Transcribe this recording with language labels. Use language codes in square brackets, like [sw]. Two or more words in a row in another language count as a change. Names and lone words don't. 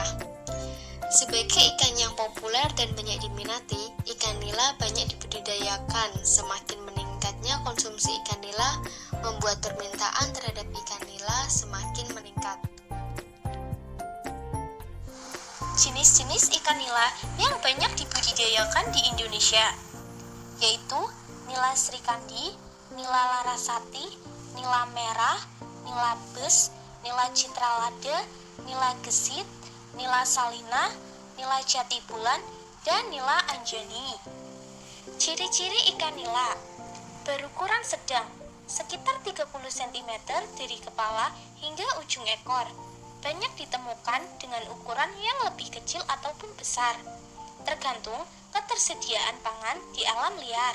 [id] Sebagai ikan yang populer dan banyak diminati, ikan nila banyak dibudidayakan. Semakin meningkatnya konsumsi ikan nila membuat permintaan terhadap ikan nila semakin meningkat. Jenis-jenis ikan nila yang banyak dibudidayakan di Indonesia yaitu nila srikandi, nila larasati, nila merah, nila bes, nila citralada, nila gesit, nila salina, nila jati bulan, dan nila anjani. Ciri-ciri ikan nila: berukuran sedang, sekitar 30 cm dari kepala hingga ujung ekor. Banyak ditemukan dengan ukuran yang lebih kecil ataupun besar, tergantung ketersediaan pangan di alam liar.